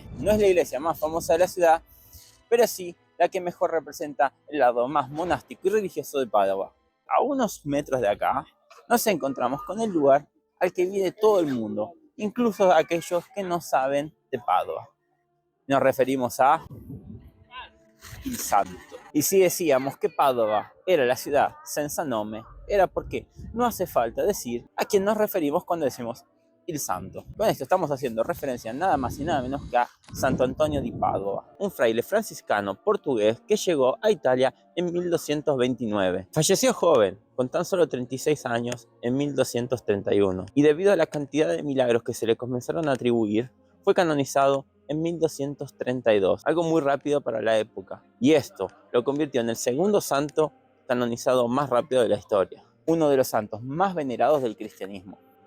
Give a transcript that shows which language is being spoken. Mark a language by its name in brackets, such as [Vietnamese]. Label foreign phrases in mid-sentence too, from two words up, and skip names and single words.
[Spanish] No es la iglesia más famosa de la ciudad, pero sí la que mejor representa el lado más monástico y religioso de Padua. A unos metros de acá nos encontramos con el lugar al que viene todo el mundo, incluso aquellos que no saben de Padua. Nos referimos a Il Santo. Y si decíamos que Padua era la ciudad [Italian] senza nome, [Spanish] era porque no hace falta decir a quién nos referimos cuando decimos Il Santo. Con esto estamos haciendo referencia nada más y nada menos que a Santo Antonio di Padua, un fraile franciscano portugués que llegó a Italia en 1229. Falleció joven, con tan solo 36 años, en 1231, y debido a la cantidad de milagros que se le comenzaron a atribuir, fue canonizado en 1232, algo muy rápido para la época, y esto lo convirtió en el segundo santo canonizado más rápido de la historia, uno de los santos más venerados del cristianismo.